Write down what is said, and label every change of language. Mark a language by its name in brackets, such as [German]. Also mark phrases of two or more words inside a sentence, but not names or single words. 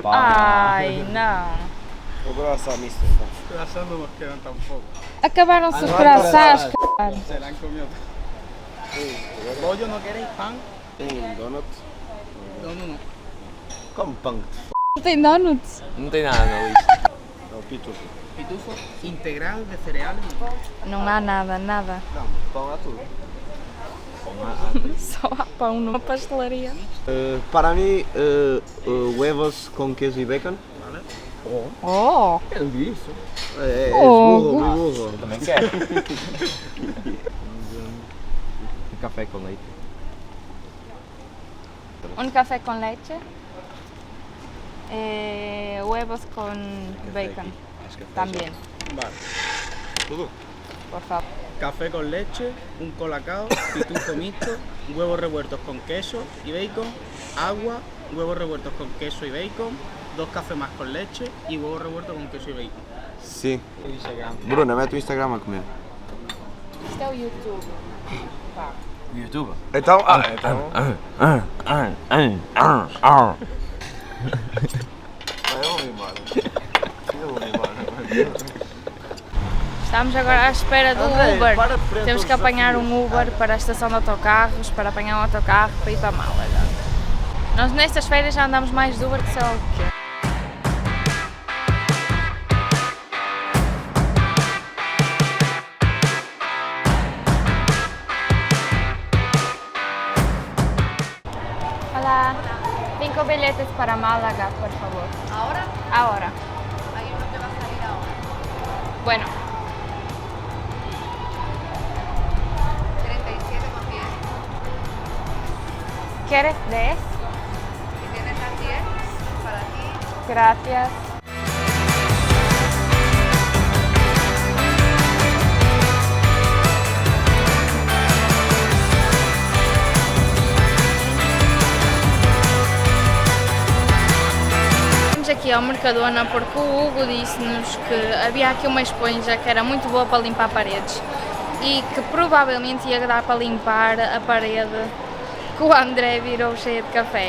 [Portuguese] Ai, não. O coração misto. [Spanish] Coração no nos quedan tampoco. [Portuguese] Acabaram-se os corações, cara. [Spanish] Se la han comido. Pollo, ¿no queréis pan? Donut. No. [Portuguese] Como pão. Não tem donuts? Não tem nada na lista. É o pitufo. [Spanish] Pitufo integral de cereales. [Portuguese] Não há nada. Não, pão há tudo. Só há pão numa pastelaria. Para mim, huevos com queijo e bacon. [Spanish] ¿Vale? Oh! [Portuguese] Eu vi isso. É Oh, burro, muito burro. Eu também quero. Café com leite. [Spanish] Un café con leche, huevos con bacon también, Vale. [Portuguese] Tudo? [Spanish] por favor. Café con leche, un colacao, pitufo mixto, huevos revueltos con queso y bacon, agua, huevos revueltos con queso y bacon, 2 cafés más con leche y huevos revueltos con queso y bacon. [Portuguese] Sim. Bruna, mete o Instagram a comer. Isto é o YouTube. Pá. YouTube. Então, eu vou embora. Estamos agora à espera do André, Uber. para de frente Temos aos que apanhar um desafios. Uber para a estação de autocarros, para apanhar um autocarro para ir para Málaga. Nós nestas férias já andamos mais de Uber que sei lá o quê. [Spanish] Hola, 5 billetes para Málaga, por favor. ¿Ahora? Ahora. Hay uno que va a salir ahora. Bueno, 37,10. ¿quieres 10? Si tienes las 10, para ti. Gracias. [Portuguese] Vamos aqui ao Mercadona porque o Hugo disse-nos que havia aqui uma esponja que era muito boa para limpar paredes e que provavelmente ia dar para limpar a parede que o André virou cheia de café.